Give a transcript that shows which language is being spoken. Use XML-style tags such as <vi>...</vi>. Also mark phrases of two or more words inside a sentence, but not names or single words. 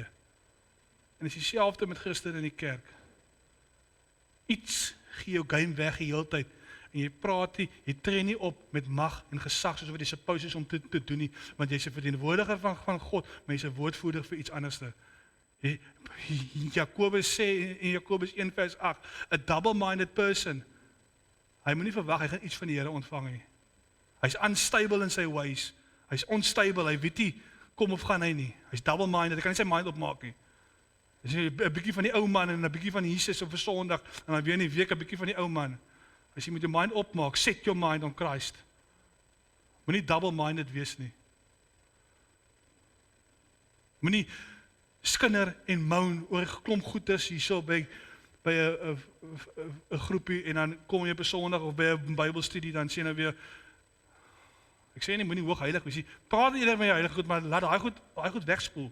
<af>En dis dieselfde met Christen in die kerk. Iets gee jou game weg die hele tyd. En jy praat nie, jy tree nie op met mag en gesag, soos wat jy supposed is om te doen nie, want jy's 'n verteenwoordiger van God, maar jy's 'n woordvoerder vir iets anderste. Jakobus sê in Jakobus 1 vers 8,</af> <en>a double-minded person,</en> <af>hy moet nie verwag, hy gaan iets van die Here ontvang nie. Hy's unstable in sy ways, hy's unstable, hy weet nie, kom of gaan hy nie, hy's double-minded, hy kan nie sy mind opmaak nie. Dis 'n bietjie van die ou man en 'n bietjie van Jesus op 'n Sondag, en dan weer in die week 'n bietjie van die ou man. As jy met jou mind opmaak,</af> <en>set your mind on Christ.</en> <af>Moenie double-minded wees nie. Moenie skinder en moan oor 'n klomp goeders hierso by 'n groepie, en dan kom jy op 'n Sondag of by 'n Bybelstudie, dan sê nou weer, ek sê nie, moenie hoogheilig wees nie, praat eerder met jou heilige goed, maar laat daai goed wegspoel.</af>